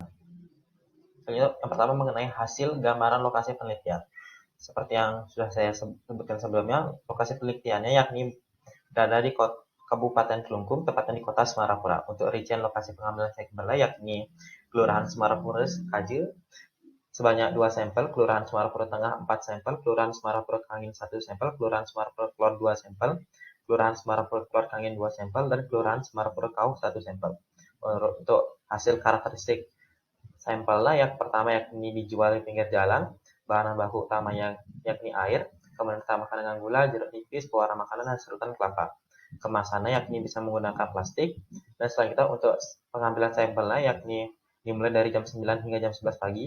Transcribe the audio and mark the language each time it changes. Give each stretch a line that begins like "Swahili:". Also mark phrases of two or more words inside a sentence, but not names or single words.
Indonesian: Selanjutnya yang pertama mengenai hasil gambaran lokasi penelitian. Seperti yang sudah saya sebutkan sebelumnya, lokasi penelitiannya yakni berada di Kabupaten Kelungkung, tepatnya di Kota Semarapura. Untuk rincian lokasi pengambilan sampel yakni Kelurahan Semarapura Kaje sebanyak 2 sampel, Kelurahan Semarapura Tengah 4 sampel, Kelurahan Semarapura Kangin 1 sampel, Kelurahan Semarapura Kelor 2 sampel, Kelurahan Semarapura Kelor Kangin 2 sampel, dan Kelurahan Semarapura Kauh 1 sampel. Untuk hasil karakteristik sampelnya yang pertama yakni dijual di pinggir jalan, bahan baku utamanya yakni air, kemudian ditambahkan dengan gula, jeruk nipis, pewarna makanan, dan serutan kelapa. Kemasannya yakni bisa menggunakan plastik, dan selanjutnya untuk pengambilan sampelnya yakni dimulai dari jam 9 hingga jam 11 pagi.